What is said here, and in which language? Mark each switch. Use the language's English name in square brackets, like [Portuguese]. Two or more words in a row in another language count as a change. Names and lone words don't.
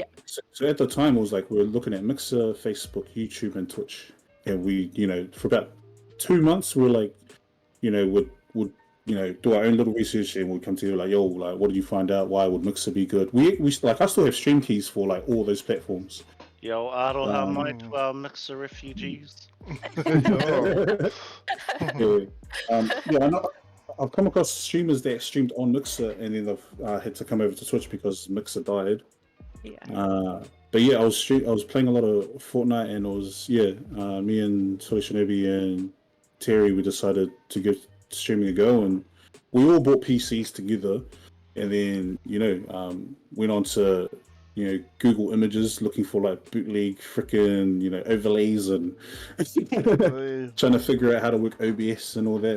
[English] So at the time, it was like we were looking at Mixer, Facebook, YouTube, and Twitch, and we, for about 2 months, we were like, would do our own little research, and we'd come to you like, yo, like, what did you find out? Why would Mixer be good? We like, I still have stream keys for like all those platforms. Yo, [Māori] aroha mai [English] to our Mixer refugees. Yeah. Yeah. I know, I've come across streamers that streamed on Mixer, and then they've had to come over to Twitch because Mixer died. Yeah. But yeah, I was playing a lot of Fortnite, and it was me and Soy Shinobi and Terry, we decided to give streaming a go, and we all bought PCs together, and then went on to Google Images looking for like bootleg freaking overlays and trying to figure out how to work OBS and all that.